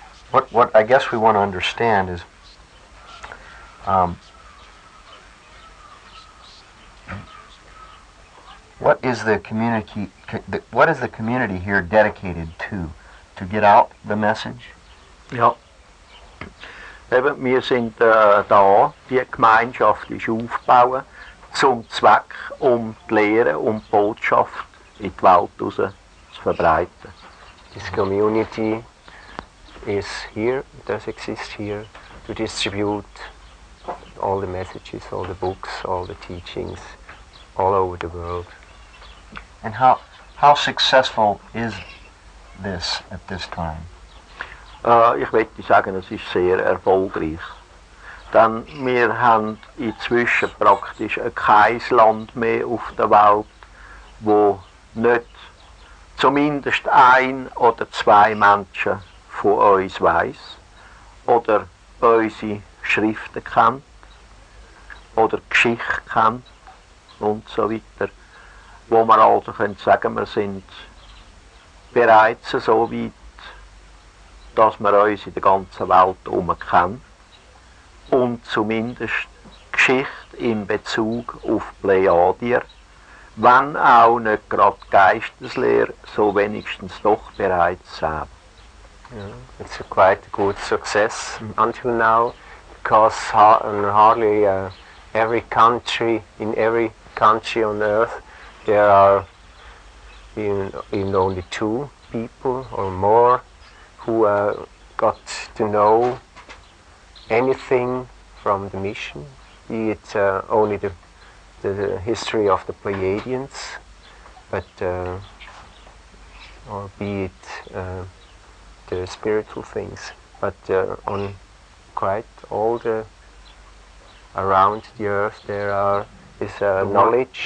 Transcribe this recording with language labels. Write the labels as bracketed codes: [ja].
[en] What I guess we want to understand is what is the community here dedicated to get out the message? [de] Ja. Eben, wir sind da, die Gemeinschaft ist aufgebaut, zum Zweck, um die Lehre und die Botschaft in die Welt raus zu verbreiten. [en] This community is here, does exist here, to distribute all the messages, all the books, all the teachings, all over the world. And how successful is this at this time? [de] Ich möchte sagen, es ist sehr erfolgreich. Denn wir haben inzwischen praktisch kein Land mehr auf der Welt, wo nicht zumindest ein oder zwei Menschen von uns weiss oder unsere Schriften kennt oder Geschichte kennt und so weiter. Wo wir also können sagen, wir sind bereits so weit, dass wir uns in der ganzen Welt kennen und zumindest Geschichte in Bezug auf Plejadier, wenn auch nicht gerade Geisteslehre, so wenigstens doch bereits selber. [en] It's quite a good success until now, because hardly in every country on earth there are in only 2 people or more who got to know anything from the mission, be it only the history of the Pleiadians, but or be it the spiritual things, but on quite all the around the earth there is knowledge.